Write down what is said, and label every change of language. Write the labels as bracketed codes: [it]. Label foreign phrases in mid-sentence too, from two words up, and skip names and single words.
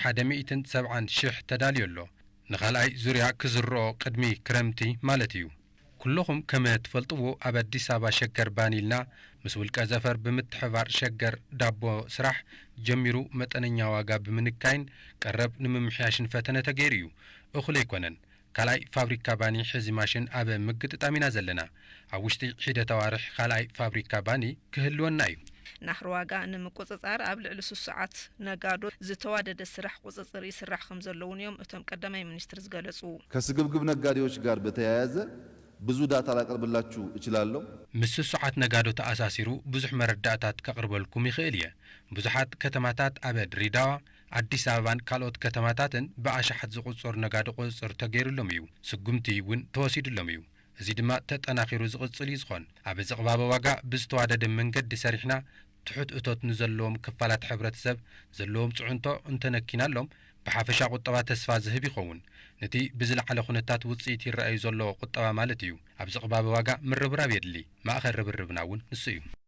[ti] 170,000 ተዳልየሎ ንኻልኣይ ዙርያ ክዝርኦ ቅድሚ ክረምቲ ማለት እዩ ኩልኹም ከመ ትፈልጥዎ ኣብ አዲስ አበባ ሸገር ባኒልና ምስ ውልቀ ዘፈር ብምትሕባር ሸገር ዳቦ ስራሕ ጀሚሩ መጠነኛ ዋጋ ብምንካይን ቀረብ ንምምሕያሽን ፈተነ ተገይሩ እዩ እኹል ኣይኮነን ካልኣይ ፋብሪካ ባኒ ሕዚ ማሽን ኣብ ምግጥጣሚና ዘለና ኣብ ውሽጢ ሒደት ኣዋርሕ ካልኣይ ፋብሪካ ባኒ ክህልወና እዩ ናህር ዋጋ ንምቁጽጻር ኣብ ልዕሊ ስሱዓት ነጋዶ ዝተዋደደ ስራሕ ቁጽጽር ይስራሕ ከም ዘለውን እዮም እቶም ቀዳማይ ሚኒስትር ዝገለጹ [am] ከስግብግብ ነጋዴዎች ጋር በተያያዘ ብዙ ዳታ ላቀርብላችሁ እችላለሁ [ti] ምስ ስሱዓት ነጋዶ ተኣሳሲሩ ብዙሕ መረዳእታት ከቅርበልኩም ይኽእል እየ ብዙሓት ከተማታት ኣብ ድሬዳዋ አዲስ አበባን ካልኦት ከተማታትን በኣሻሓት ዝቁጽር ነጋዶ ቁጽጽር ተገይሩሎም እዩ ስጉምቲ እውን ተወሲዱሎም እዩ እዚ ድማ ተጠናኺሩ ዝቕጽል እዩ ዝኾን ኣብ ዝቕባበ ዋጋ ብዝተዋደደ መንገዲ ሰሪሕና ትሑት እቶት ንዘለዎም ክፋላት ሕብረተሰብ ዘለዎም ጽዕንቶ እንተነኪናሎም ብሓፈሻ ቁጠባ ተስፋ ዝህብ ይኸውን ነቲ ብዝለዓለ ኩነታት ውጽኢት ይረአዩ ዘሎ ቁጠባ ማለት እዩ ኣብ ዝቕባበ ዋጋ ምርብራብ የድሊ ማእኸል ርብርብና እውን ንሱ እዩ